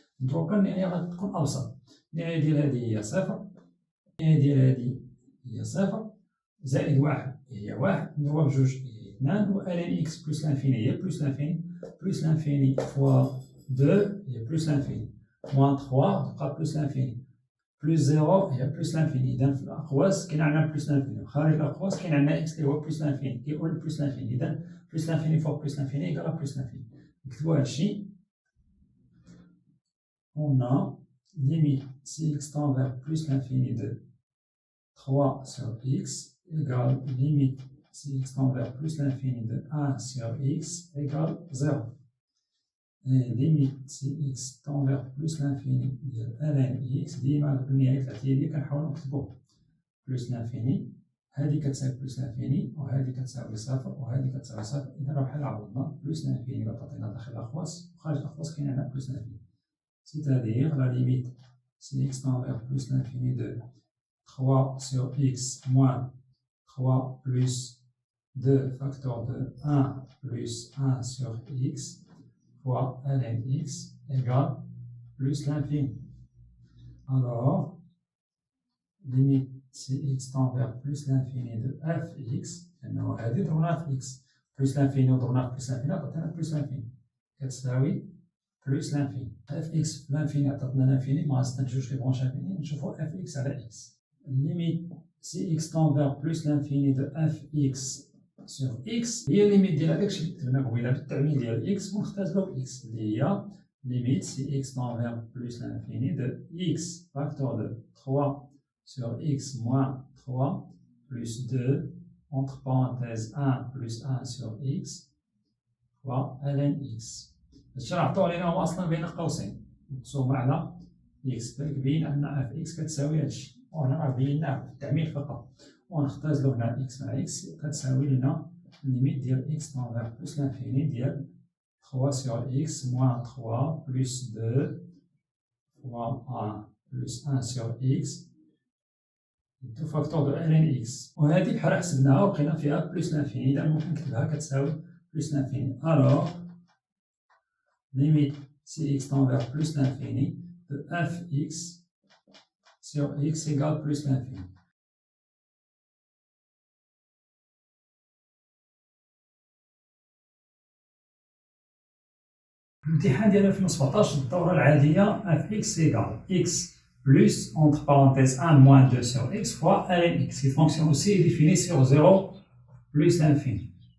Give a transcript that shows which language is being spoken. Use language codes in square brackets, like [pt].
[ar] دروكا النهاية غتكون أبسط، النهاية ديال هادي هي صفر النهاية ديال هادي هي صفر زائد 1 هي 1 نضربها بجوج هي 2 و ln x بلس l'infini هي بلس l'infini فوا 2 هي بلس l'infini موان 3 تبقى بلس l'infini بلس 0 هي بلس l'infini. إذا في الأقواس كاين عندنا بلس l'infini وخارج الأقواس كاين عندنا إكس اللي هو بلس l'infini كيقول بلس l'infini. إذا بلس l'infini فوق بلس l'infini إيكال بلس l'infini. نكتبو هادشي [fr] on a limite si x tend vers plus l'infini de 3 sur x égale limite si x tend vers plus l'infini de 1 sur x égale 0. Et limite si x tend vers plus l'infini [ar] ديال ln x ديما النهاية الثلاثية ديال كنحاولو نكتبو بلس l'infini هادي كتساوي بلس l'infini وهادي كتساوي صفر وهادي كتساوي صفر. إذا راه بحال عوضنا بلس l'infini اللي تعطينا داخل الأقواس وخارج الأقواس كاين عندنا بلس l'infini. [fr] C'est-à-dire la limite si x tend vers plus l'infini de 3 sur x moins 3 plus 2 facteur de 1 plus 1 sur x fois ln x égale plus l'infini. Alors, limite si x tend vers plus l'infini de fx, [ar] لأنه هذه ضربناها في x plus l'infini وضربناها في plus l'infini عطاتنا plus l'infini كتساوي [fr] plus l'infini. [ar] fx l'infini عطاتنا l'infini ما غنستنتجوش لي برونش انفيني نشوفو fx على x. [fr] limite si x tend vers plus l'infini de fx sur x [ar] هي الليميت ديال هذاك الشيء اللي كتبنا قبيله بالتعميل ديال x ونختزلو ب x اللي هي [fr] limite si x tend vers plus l'infini de x facteur de 3 sur x moins 3 plus 2 entre parenthèses 1 plus 1 sur x fois ln x. [ar] هادشي راه عطاو لينا هو اصلا بين قوسين مقسوم على x كيبين ان اف x كتساوي هادشي وهنا راه بيناه في التعميل فقط ونختزلو هنا x مع x كتساوي لنا ليميت ديال [fr] x tend vers plus l'infini [ar] ديال [fr] 3 sur x moins 3 plus 2 fois 1 plus 1 sur x tout facteur de ln x. [ar] وهذه بحال حسبناها ولقينا فيها بلس l'infini إذا ممكن نكتبها كتساوي بلس l'infini. [fr] Alors limite si x tend vers plus l'infini de fx sur x égale plus l'infini. [ar] الامتحان ديال 2017 الدورة العادية [fr] fx égale x plus entre parenthèses 1 moins 2 sur x fois ln x qui fonction aussi définie sur 0 plus l'infini.